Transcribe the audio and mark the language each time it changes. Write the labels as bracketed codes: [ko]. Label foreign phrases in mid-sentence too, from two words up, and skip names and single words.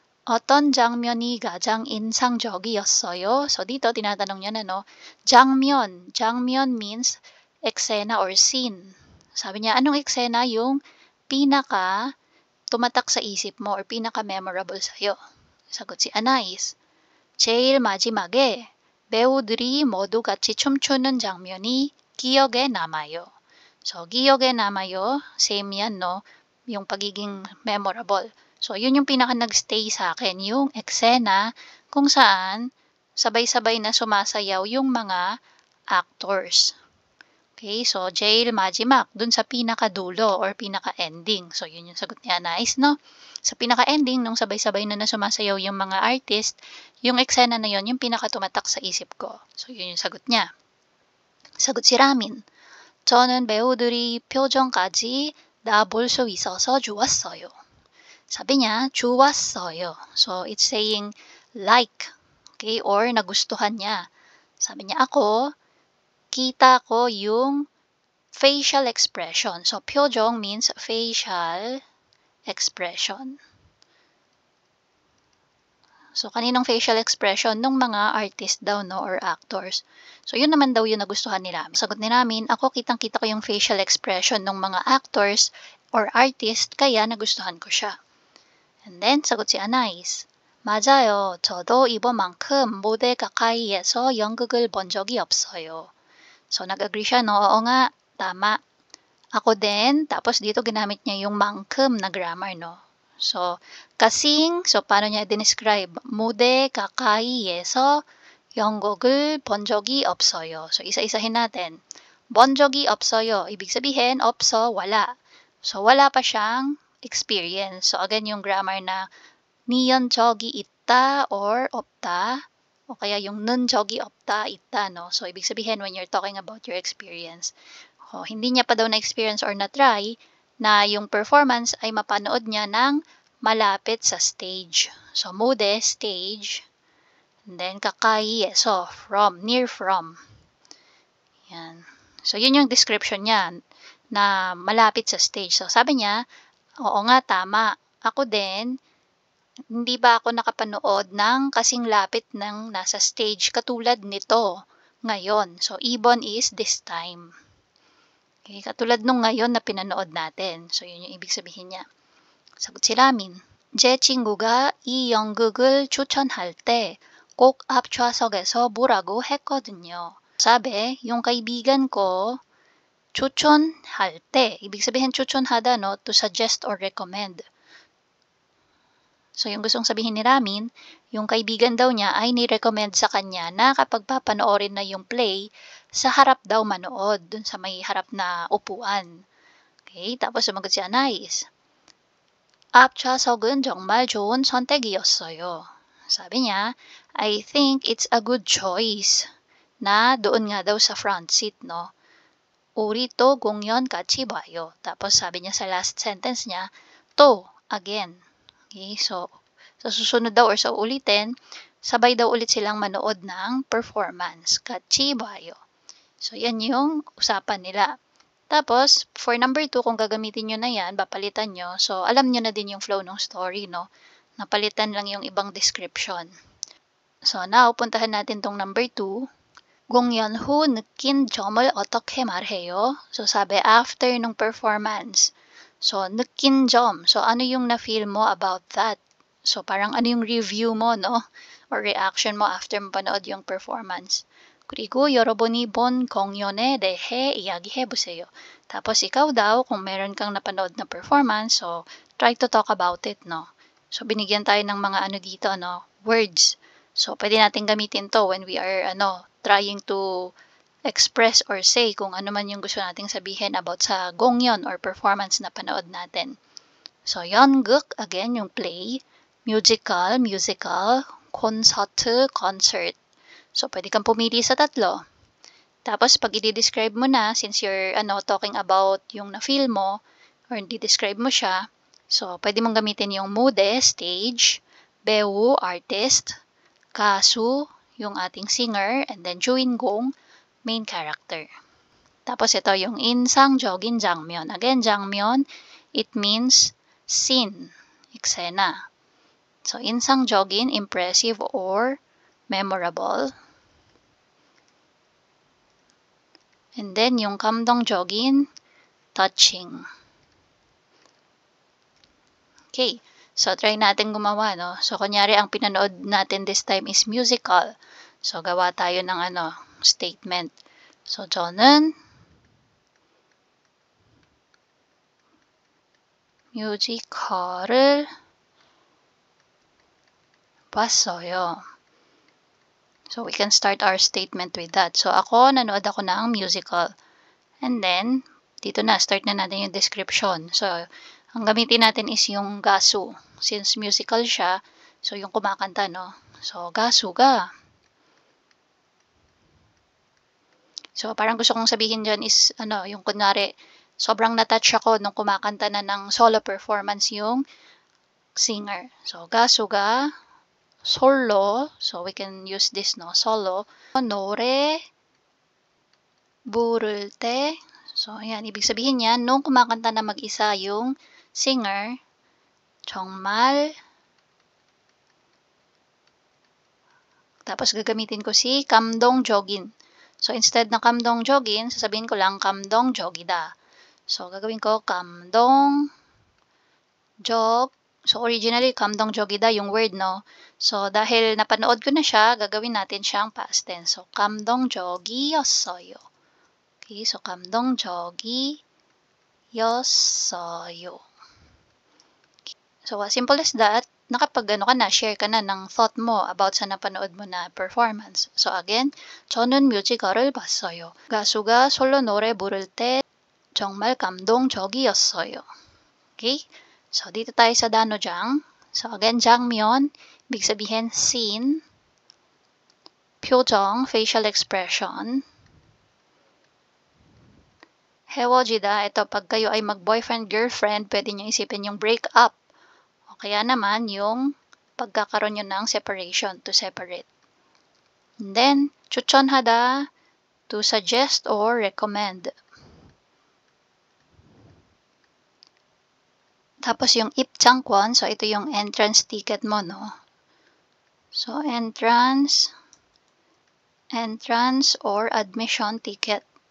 [ko] 어떤 장면이 가장 인상적이었어요? [tl] So dito tinatanong niya na no, [ko] 장면. [en] 장면 means eksena or scene. [tl] Sabi niya, anong eksena yung pinaka tumatak sa isip mo or pinaka memorable sa'yo? 사got si Anais. [ko] 제일 마지막에 배우들이 모두 같이 춤추는 장면이 기억에 남아요. So 기억에 남아요, [tl] same yan no, yung pagiging memorable. So, yun yung pinaka nag-stay sa akin, yung eksena kung saan sabay-sabay na sumasayaw yung mga actors. Okay, so [ko] 제일 마지막, [tl] dun sa pinakadulo or pinaka-ending. So, yun yung sagot ni Anais, no? Sa pinaka-ending, nung sabay-sabay na sumasayaw yung mga artist, yung eksena na yun, yung pinaka-tumatak sa isip ko. So, yun yung sagot niya. sagot si Ramin. [ko] 저는 배우들이 표정까지 나볼 수 있어서 좋았어요. [tl] 사비 niya, 좋았어요. [en] So, it's saying like, okay, or [tl] nagustuhan niya. Sabi niya, ako, kita ko yung [en] facial expression. So, 표정 means facial expression. So, [tl] kaninong facial expression? Nung mga artist daw, no, or actors. So, yun naman daw yung nagustuhan ni Ramin. Sagot ni Ramin, ako kitang-kita ko yung [en] facial expression [tl] ng mga actors or artist, kaya nagustuhan ko siya. And then, sagot si Anais. [ko] 맞아요. 저도 이번만큼 무대 가까이에서 연극을 본 적이 없어요. [tl] So, nag-agree siya, no? Oo nga, tama. Ako din. Tapos, dito ginamit niya yung man큼 na grammar, no? So, kasing, so, paano niya describe? [ko] 무대 가까이에서 연극을 본 적이 없어요. [tl] So, isa-isahin natin. [ko] 본 적이 없어요. [tl] Ibig sabihin, 없어, wala. So, wala pa siyang experience. So, again, yung grammar na niyon [ko] 적이 있다 [tl] or 없다 o kaya yung [ko] 는 적이 없다, 있다, [tl] no? So, ibig sabihin [en] when you're talking about your experience, [tl] hindi niya pa daw na-experience or na-try na yung performance ay mapanood niya ng malapit sa stage. So, mude, stage, and then kakai, so, from, [en] near from. [tl] Yan. So, yun yung description niya na malapit sa stage. So, sabi niya, oo nga, tama. Ako din, hindi ba ako nakapanood ng kasing lapit ng nasa stage katulad nito ngayon. So, ibon [en] is this time. [tl] Okay, katulad nung ngayon na pinanood natin. So, yun yung ibig sabihin niya. 사got si Ramin. [ko] 제 친구가 이 연극을 추천할 때 꼭 앞좌석에서 보라고 했거든요. [tl] Sabi, yung kaibigan ko [ko] 추천할 때, [tl] ibig sabihin 추천하다, [en] no, to suggest or recommend. So, [tl] yung gustong sabihin ni Ramin, yung kaibigan daw niya ay ni-recommend sa kanya na kapag papanoorin na yung play, sa harap daw manood, dun sa may harap na upuan. Okay, tapos sumagot si Anais. [ko] 앞좌석은 정말 좋은 선택이었어요. [tl] Sabi niya, [en] I think it's a good choice [tl] na doon nga daw sa [en] front seat, no? [ko] 우리 또 공연 같이 봐요. [tl] Tapos sabi niya sa last sentence niya, to, again. Okay, so, sa susunod daw or sa ulitin, sabay daw ulit silang manood ng performance. [ko] 같이 봐요. [tl] So, yan yung usapan nila. Tapos, for number 2, kung gagamitin nyo na yan, papalitan nyo. So, alam nyo na din yung flow ng story, no? Napalitan lang yung ibang description. So, now, puntahan natin tong number 2. [ko] 공연 후 느낀 점을 어떻게 말해요? [tl] So, sabi, after nung performance. So, [ko] 느낀 점. [tl] So, ano yung na-feel mo about that? So, parang ano yung review mo, no? Or reaction mo after mo panood yung performance. [ko] 그리고 여러분이 본 공연에 대해 이야기해보세요. [tl] Tapos, ikaw daw, kung meron kang napanood na performance, so, [en] try to talk about it, [tl] no? So, binigyan tayo ng mga ano dito, no? Words. So, pwede natin gamitin to when [en] we are, trying to express or say [tl] kung ano man yung gusto nating sabihin about sa gongyon or performance na panood natin. So, 연극, again, yung play. Musical, concert. So, pwede kang pumili sa tatlo. Tapos, pag i-describe mo na, [en] since you're talking about [tl] yung na-feel mo, or i-describe mo siya, so, pwede mong gamitin yung mude, stage, [ko] 배우, artist, 가수, [tl] yung ating singer, and then 주인공, [en] main character. [tl] Tapos ito yung 인상적인 장면. Again, 장면, [en] it means scene, eksena. [tl] So, [ko] 인상적인, [tl] impressive or memorable. And then, yung [ko] 감동적인, [tl] touching. Okay. So, try natin gumawa, no? So, kunyari, ang pinanood natin this time is musical. So, gawa tayo ng statement. So, [ko] 저는 뮤지컬을 봤어요. [en] So, we can start our statement with that. So, [tl] nanood ako ng musical. And then, dito na, start na natin yung description. So, ang gamitin natin is yung gasu. Since musical siya, so yung kumakanta, no? So, [ko] 가수가. [tl] So, parang gusto kong sabihin dyan is, yung kunwari, sobrang natouch ako nung kumakanta na ng [en] solo performance [tl] yung singer. So, [ko] 가수가. [en] Solo, so we can use this, no? Solo. [ko] 노래 부를 때, [tl] so ayan, ibig sabihin yan, nung kumakanta na mag-isa yung singer, 정말, tapos gagamitin ko si 감동적인. So instead na 감동적인, sasabihin ko lang 감동적이다. So gagawin ko 감동적. So, originally, 감동적이다 yung word, no? So, dahil napanood ko na siya, gagawin natin siyang past tense. [ko] So, 감동적이었어요. Okay, so, 감동적이었어요. [tl] So, as simple as that, nakapag share ka na ng thought mo about sa napanood mo na performance. So, again, [ko] 저는 뮤지컬을 봤어요. 가수가 솔로 노래 부를 때 정말 감동적이었어요. [tl] Okay? So, dito tayo sa 단어장. So, again, 장면, ibig sabihin, scene, 표정, [en] facial expression, [tl] 헤어지다, ito, pag kayo ay mag-boyfriend, girlfriend, pwede nyo isipin yung break up. O kaya naman, yung pagkakaroon nyo ng separation, [en] to separate. And then, 추천하다, to suggest or recommend. [tl] Tapos yung 입장권, so ito yung [en] entrance ticket [tl] mo, no? [en] So, entrance or admission ticket.